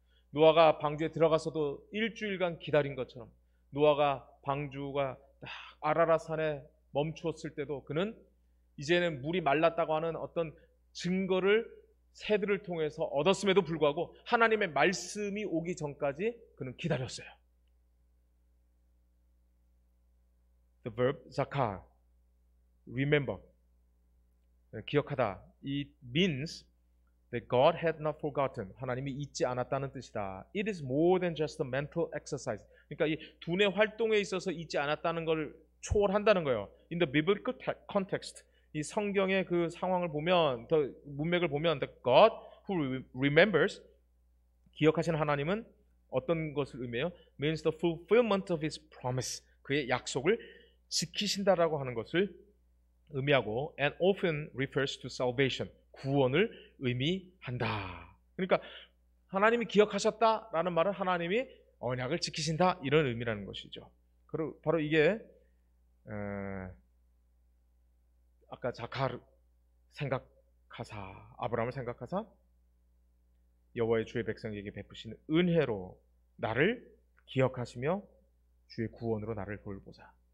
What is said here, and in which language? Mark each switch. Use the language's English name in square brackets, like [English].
[Korean] 노아가 방주에 들어가서도 일주일간 기다린 것처럼, 노아가 방주가 아라랏 산에 멈추었을 때도 그는 이제는 물이 말랐다고 하는 어떤 증거를 새들을 통해서 얻었음에도 불구하고 하나님의 말씀이 오기 전까지 그는 기다렸어요. [English] The verb zakar, remember, [Korean] 기억하다. [English] It means that God had not forgotten. [Korean] 하나님이 잊지 않았다는 뜻이다. [English] It is more than just a mental exercise. [Korean] 그러니까 이 두뇌 활동에 있어서 잊지 않았다는 걸 초월한다는 거예요. [English] In the biblical context, [Korean] 이 성경의 그 상황을 보면, 더 문맥을 보면, [English] the God who remembers, [Korean] 기억하시는 하나님은 어떤 것을 의미해요? [English] Means the fulfillment of His promise. [Korean] 그의 약속을 지키신다라고 하는 것을 의미하고, [English] and often refers to salvation. [Korean] 구원을 의미한다. 그러니까 하나님이 기억하셨다라는 말은 하나님이 언약을 지키신다, 이런 의미라는 것이죠. 바로 이게 아까 자카르 생각하사, 아브라함을 생각하사 여호와의 주의 백성에게 베푸시는 은혜로 나를 기억하시며 주의 구원으로 나를 돌보자.